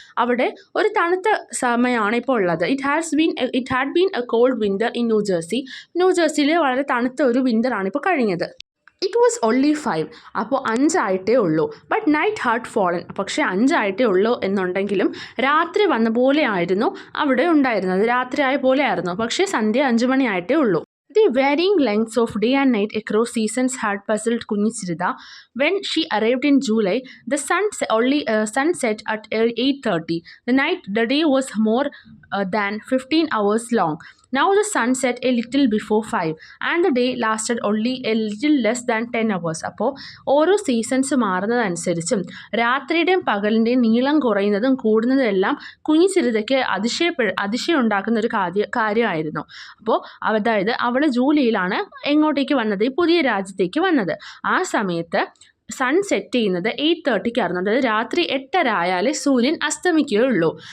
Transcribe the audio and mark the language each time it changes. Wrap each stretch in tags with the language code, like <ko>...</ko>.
<ml>അവിടെ ഒരു തണുത്ത സമയമാണ് ഇപ്പോൾ ഉള്ളത്.</ml> <en>It had been a cold winter in New Jersey.</en> <ml>New ജേഴ്സിയിൽ വളരെ തണുത്ത ഒരു വിൻ്ററാണ് ഇപ്പോൾ കഴിഞ്ഞത്.</ml> <en>It was only 5.</en> <ml>അപ്പോൾ 5 ആയിട്ടേ ഉള്ളൂ.</ml> <en>But night had fallen.</en> <ml>പക്ഷേ 5 ആയിട്ടേ ഉള്ളൂ എന്നുണ്ടെങ്കിലും രാത്രി വന്ന പോലെയായിരുന്നു അവിടെ ഉണ്ടായിരുന്നത്. രാത്രി ആയ പോലെയായിരുന്നു. പക്ഷേ സന്ധ്യ 5 മണി ആയിട്ടേ ഉള്ളൂ.</ml> <en>The varying lengths of day and night across seasons had puzzled Kunjicirida. When she arrived in July, the sun set at 8:30. The day was more than 15 hours long. Now the sun set a little before 5 and the day lasted only a little less than 10 hours.</en> <ml>അപ്പോൾ ഓരോ seasons മാറുന്നതനുസരിച്ചും രാത്രിയുടെയും പകലിൻ്റെയും നീളം കുറയുന്നതും കൂടുന്നതും എല്ലാം കുഞ്ഞിച്ചിരുതയ്ക്ക് അതിശയം ഉണ്ടാക്കുന്ന ഒരു കാര്യമായിരുന്നു. അപ്പോൾ അതായത് അവൾ ജൂലൈയിലാണ് എങ്ങോട്ടേക്ക് വന്നത്? ഈ പുതിയ രാജ്യത്തേക്ക് വന്നത്. ആ സമയത്ത് സൺ സെറ്റ് ചെയ്യുന്നത് 8:30 അതായത് രാത്രി 8:30 ആയാലേ സൂര്യൻ അസ്തമിക്കുകയുള്ളൂ.</ml>